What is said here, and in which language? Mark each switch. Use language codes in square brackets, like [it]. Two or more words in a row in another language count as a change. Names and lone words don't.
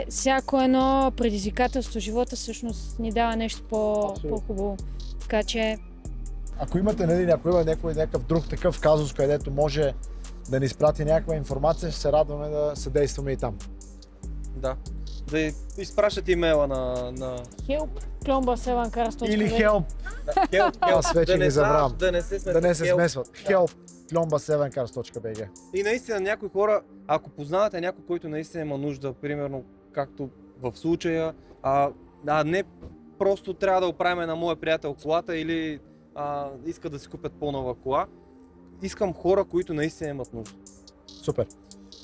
[bg] Всяко едно предизвикателство в живота всъщност ни дава нещо по-хубаво. Така че Ако имате, нали, ако има някакъв друг такъв казус, където може да ни изпрати някаква информация, ще се радваме да съдействаме и там. Да. Да изпращат имейла на... help, klomba7cars.bg. Или help, Help, Аз вече да не ги забравям. Да не се да не се Help. смесват. Help, klomba7cars.bg. И наистина някои хора, ако познавате някой, който наистина има нужда, примерно както в случая, не просто трябва да оправим на моя приятел колата или иска да си купят по-нова кола. Искам хора, които наистина имат нужда.